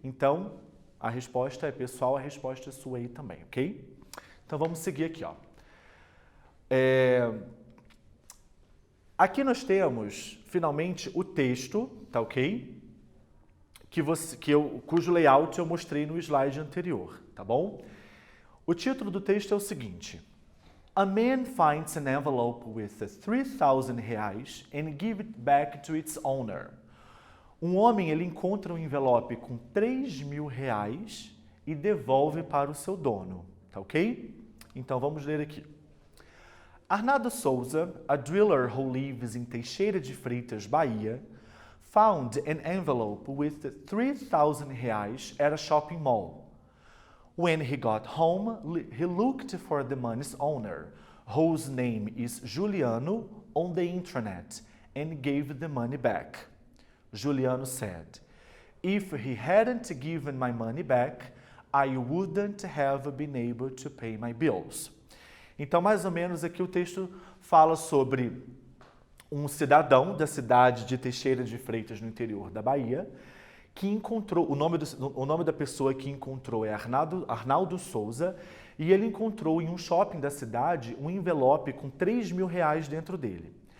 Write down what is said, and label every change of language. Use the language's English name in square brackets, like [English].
[Portuguese] Então, a resposta é pessoal, a resposta é sua aí também, ok? Então, vamos seguir aqui, ó. Aqui nós temos, finalmente, o texto, tá ok? Cujo layout eu mostrei no slide anterior, tá bom? O título do texto é o seguinte. [English] A man finds an envelope with 3,000 reais and gives it back to its owner. [Portuguese] Um homem, ele encontra um envelope com 3.000 reais e devolve para o seu dono, tá ok? Então, vamos ler aqui. [English] Arnaldo Souza, a driller who lives in Teixeira de Freitas, Bahia, found an envelope with 3,000 reais at a shopping mall. When he got home, he looked for the money's owner, whose name is Juliano, on the internet, and gave the money back. Juliano said, "If he hadn't given my money back, I wouldn't have been able to pay my bills." [Portuguese] Então, mais ou menos, aqui o texto fala sobre um cidadão da cidade de Teixeira de Freitas, no interior da Bahia, que encontrou, o nome da pessoa que encontrou é Arnaldo Souza, e ele encontrou em um shopping da cidade um envelope com 3.000 reais dentro dele.